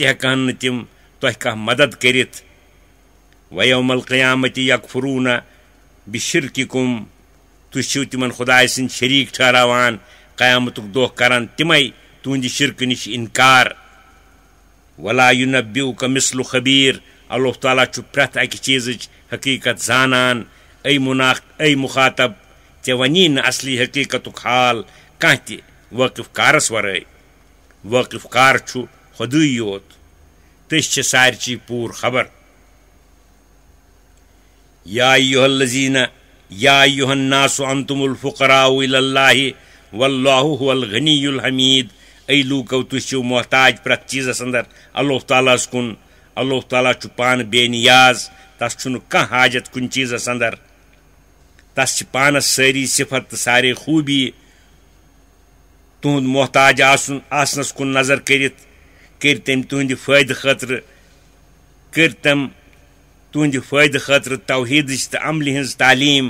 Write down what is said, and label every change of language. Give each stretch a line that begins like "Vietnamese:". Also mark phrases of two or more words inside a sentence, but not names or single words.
Kashmiri: ہٮ۪کہن نہٕ تِم تۄہہِ کانٛہہ مدد کٔرِتھ
Arabic: ویوم القیامتِ یکفروٗنہ بشرککُم
Kashmiri: تُہۍ چھِو تِمن خۄداے سٕنٛدۍ شریٖک ٹھہراوان قیامتُک دۄہ کران تِمے تُہنٛدِ شرکہٕ نِش انکار
Arabic: ولا ینبئک مثل خبیٖر اللہ
Kashmiri: تعالیٰ چھُ پرٛٮ۪تھ اکہِ چیٖزٕچ حقیٖقت زانان اے مخاطب ژےٚ وَنی نہٕ اصلی حقیٖقتُک حال کانٛہہ تہِ وٲقف کارس ورٲے وٲقف کار چھُ خۄدٕے یوت تٔسۍ چھِ سارچی پوٗرٕ خبر
Arabic: یا ایُہا الناس انتم الفقراء الی اللہ واللہ هو الغنی الحمید.
Kashmiri: اے لوکو تُہۍ چھِو محتاج پرٛٮ۪تھ چیٖزس اندر اللہ تعالیٰ ہس کُن. اللہ تعالیٰ چھُ پانہٕ بے نیاز، تس چھُنہٕ کانٛہہ حاجت کُنہِ چیٖزس اندر. تس چھِ پانس سٲری صفت تہٕ سارے خوٗبی. تُہُنٛد محتاج آسنس کُن نظر کٔرِتھ کٔرۍ تٔمۍ تُہنٛدِ فٲیدٕ خٲطرٕ توحیٖدٕچ تہٕ عملہِ ہٕنٛز تعلیٖم.